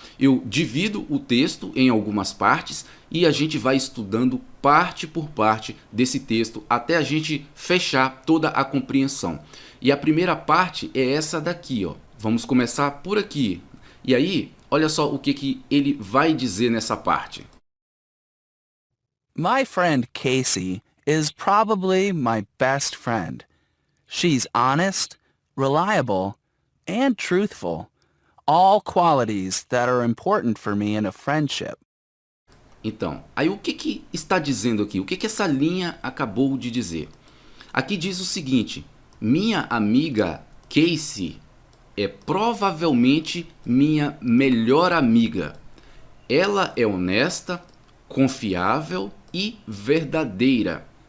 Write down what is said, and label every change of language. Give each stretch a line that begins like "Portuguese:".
Portuguese: Eu divido o texto em algumas partes e a gente vai estudando parte por parte desse texto até a gente fechar toda a compreensão. E a primeira parte é essa daqui, ó. Vamos começar por aqui. E aí, olha só o que ele vai dizer nessa parte.
English: My friend Casey is probably my best friend. She's honest, reliable, and truthful, all qualities that are important for me in a friendship.
Portuguese: Então, aí o que está dizendo aqui? O que essa linha acabou de dizer? Aqui diz o seguinte: minha amiga Casey é provavelmente minha melhor amiga. Ela é honesta, confiável e verdadeira.